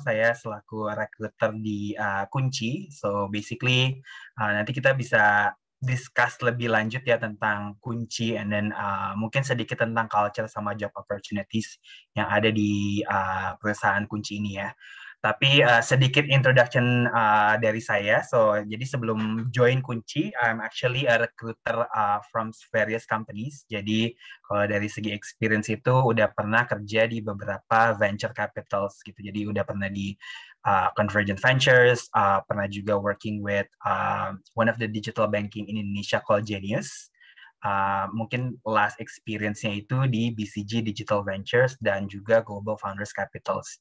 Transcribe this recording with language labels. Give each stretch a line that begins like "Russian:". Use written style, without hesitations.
Indonesian: Saya selaku recruiter di Kunci.
English: So, basically
Indonesian: nanti kita bisa discuss lebih lanjut ya tentang Kunci, and then mungkin sedikit tentang culture sama job opportunities yang ada di perusahaan Kunci ini ya. Tapi sedikit introduction dari saya.
English: So,
Indonesian: jadi sebelum join Kunci,
English: I'm actually a recruiter from various companies.
Indonesian: Jadi kalau dari segi experience itu udah pernah kerja di beberapa venture capitals gitu. Jadi udah pernah di Convergent Ventures, pernah juga
English: working with one of the digital banking in Indonesia called Genius.
Indonesian: Mungkin last experience-nya itu di BCG Digital Ventures dan juga Global Founders Capitals.